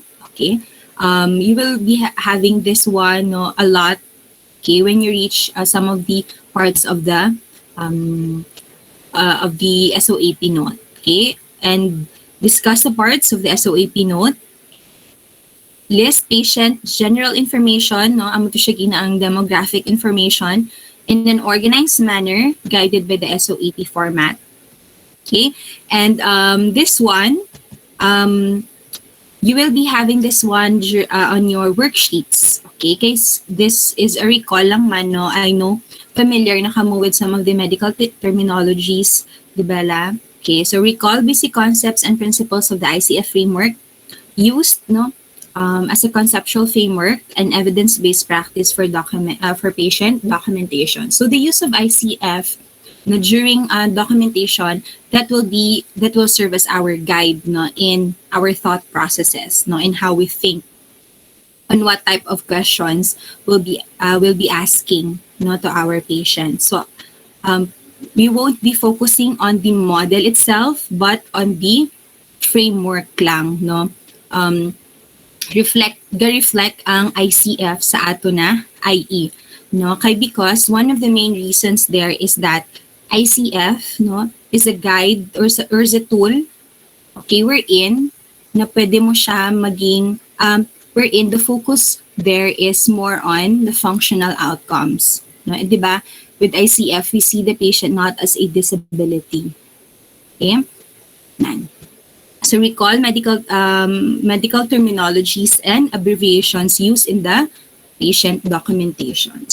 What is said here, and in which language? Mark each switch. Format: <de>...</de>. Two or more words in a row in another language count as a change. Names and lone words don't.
<en>Okay, you will be having this one no, a lot. Okay, when you reach some of the parts of the SOAP note. Okay, and discuss the parts of the SOAP note. List patient general information, no,</en> <hil>amo to siya ginaang</hil> <en>demographic information in an organized manner guided by the SOAP format. Okay, and this one, you will be having this one on your worksheets. Okay, guys, this is a recall</en> <hil>lang man,</hil> <en>no? I know, familiar</en> <hil>na kamo</hil> <en>with some of the medical terminologies,</en> <tl>di ba la?</tl> <en>Okay, so recall basic concepts and principles of the ICF framework used, no, as a conceptual framework and evidence-based practice for patient documentation. So the use of ICF no, during documentation that will serve as our guide no, in our thought processes no, in how we think on what type of questions we'll be asking no, to our patients. So we won't be focusing on the model itself but on the framework lang no. Reflect</en> <hil>ang ICF sa ato na IE no kay</hil> <en>because one of the main reasons there is that ICF no is a guide or is a tool okay wherein</en> <tl>na pwede mo siya maging</tl> <en>wherein the focus there is more on the functional outcomes no di ba with ICF we see the patient not as a disability okay nan. So recall medical terminologies and abbreviations used in the patient documentation.</en>